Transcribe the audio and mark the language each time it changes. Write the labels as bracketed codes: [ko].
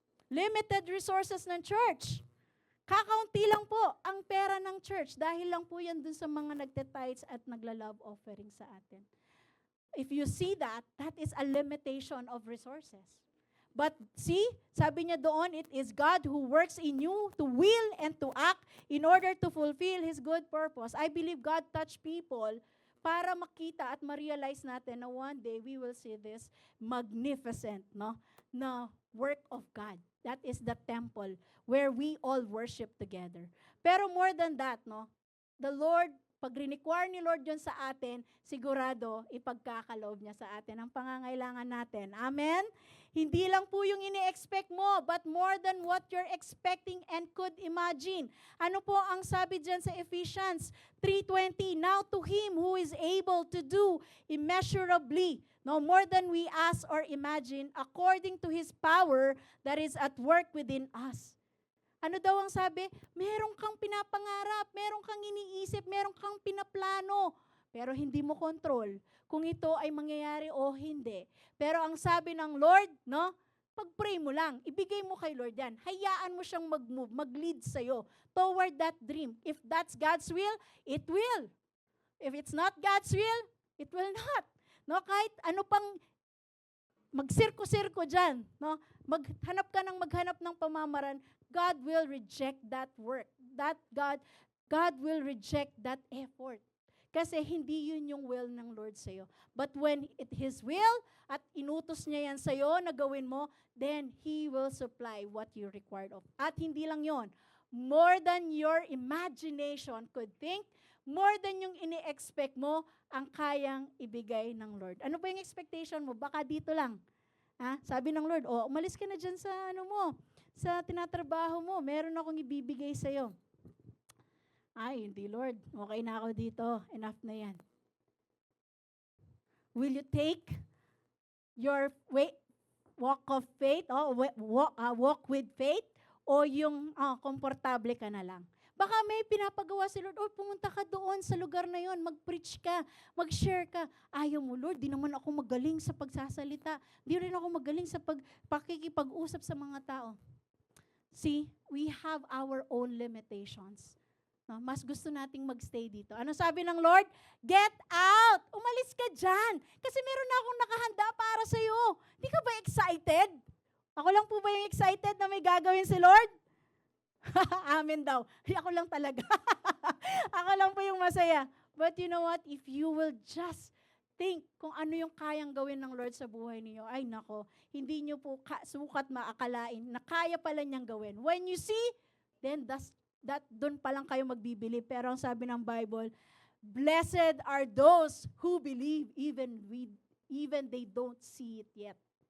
[en] Limited resources ng church. [tl] Kakaunti lang po ang pera ng church dahil lang po yan dun sa mga nagtitithes at nagla-love offering sa atin. [en] If you see that, that is a limitation of resources. But see, [tl] sabi niya doon, [en] it is God who works in you to will and to act in order to fulfill His good purpose. I believe God touched people [tl] para makita at ma-realize natin na [en] one day we will see this magnificent, no, na work of God. That is the temple where we all worship together. [tl] Pero [en] more than that, [tl] no, the Lord, pag require ni Lord yun sa atin, sigurado ipagkakaloob niya sa atin ang pangangailangan natin. Amen? Hindi lang po yung ini-expect mo, [en] but more than what you're expecting and could imagine. [tl] Ano po ang sabi dyan sa Ephesians 3:20? [en] Now to Him who is able to do immeasurably, no more than we ask or imagine, according to His power that is at work within us. [tl] Ano daw ang sabi? Meron kang pinapangarap, meron kang iniisip, meron kang pinaplano, pero hindi mo control kung ito ay mangyayari o hindi. Pero ang sabi ng Lord, no, pag-pray mo lang, ibigay mo kay Lord yan. Hayaan mo siyang mag-move, mag-lead sa'yo [en] toward that dream. If that's God's will, it will. If it's not God's will, it will not. [tl] No, kahit ano pang magsirko-sirko dyan, no, maghanap ng pamamaraan, [en] God will reject that work. That God will reject that effort. [tl] Kasi hindi yun yung will ng Lord sa'yo. [en] But when His will [tl] at inutos niya yan sa'yo na gawin mo, [en] then He will supply what you required of. [tl] At hindi lang yon, [en] more than your imagination could think, [tl] more than yung ini-expect mo, ang kayang ibigay ng Lord. Ano ba yung expectation mo? Baka dito lang. Sabi ng Lord, umalis ka na dyan sa sa tinatrabaho mo, meron akong ibibigay sa'yo. Ay, hindi Lord, okay na ako dito, enough na yan. [en] Will you take your walk of faith, walk with faith, [tl] o yung komportable ka na lang? Baka may pinapagawa si Lord, pumunta ka doon sa lugar na yon, mag-preach ka, mag-share ka. Ayaw mo, Lord, di naman ako magaling sa pagsasalita. Di rin ako magaling sa pakikipag-usap sa mga tao. [en] See, we have our own limitations. [tl] No, mas gusto nating magstay dito. Ano sabi ng Lord? [en] Get out! [tl] Umalis ka dyan! Kasi meron na akong nakahanda para sa'yo. Di ka ba excited? Ako lang po ba yung excited na may gagawin si Lord? Amen daw. Ako lang talaga. Ako lang po yung masaya. [en] But you know what? If you will just think [tl] kung ano yung kayang gawin ng Lord sa buhay niyo, ay nako, hindi niyo po sukat maakalain na kaya pala niyang gawin. [en] When you see, then [tl] doon pa lang kayo magbibili. Pero ang sabi ng [en] Bible, blessed are those who believe even they don't see it yet.